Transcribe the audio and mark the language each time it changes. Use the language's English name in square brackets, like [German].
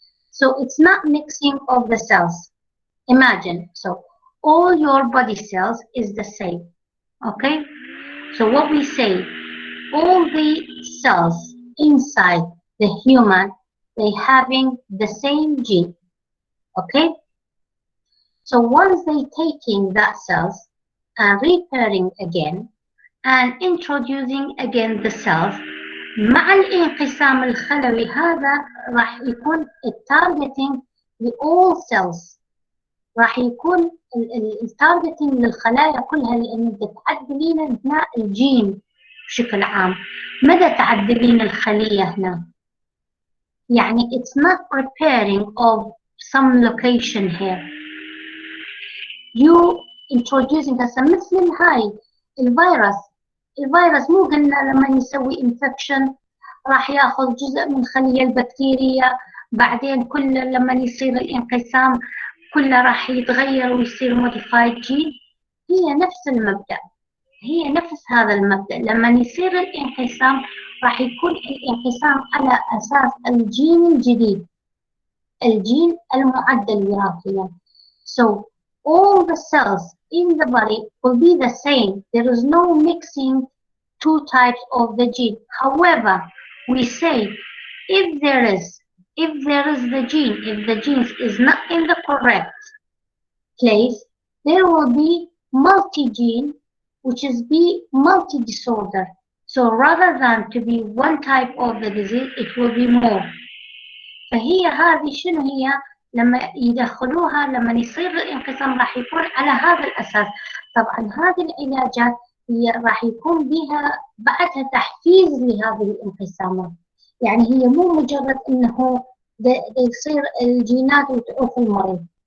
[English] So it's not mixing of the cells. Imagine, so all your body cells is the same, okay? So what we say, all the cells inside the human, they having the same gene, okay? So once they taking that cells and repairing again and introducing again the cells, [Arabic] مع الانقسام الخلوي هذا راح يكون التارجتنج لall cells، راح يكون التارجتنج للخلايا كلها، لأن تعدلين هنا الجين بشكل عام. مدى تعدلين الخلية هنا؟ يعني [English] it's not preparing of some location here. You introducing [Arabic] هسه مثل هاي الفيروس مو قلنا لما يسوي infection راح ياخذ جزء من خلية البكتيريا، بعدين كل لما يصير الانقسام كله راح يتغير ويصير موديفايد جين. هي نفس المبدأ، هي نفس هذا المبدأ. لما يصير الانقسام راح يكون الانقسام على أساس الجين الجديد، الجين المعدل وراثيا. [English] So all the cells in the body will be the same. There is no mixing two types of the gene. However, we say if there is the gene, if the gene is not in the correct place, there will be multi-gene, which is be multi-disorder. So rather than to be one type of the disease, it will be more. [Arabic] فهي هذه شنو هي؟ لما يدخلوها لما يصير الانقسام راح يكون على هذا الأساس. طبعا هذه العلاجات هي راح يكون بها بعدها تحفيز لهذه الانقسامات. يعني هي مو مجرد انه يصير الجينات وتعوف المريض.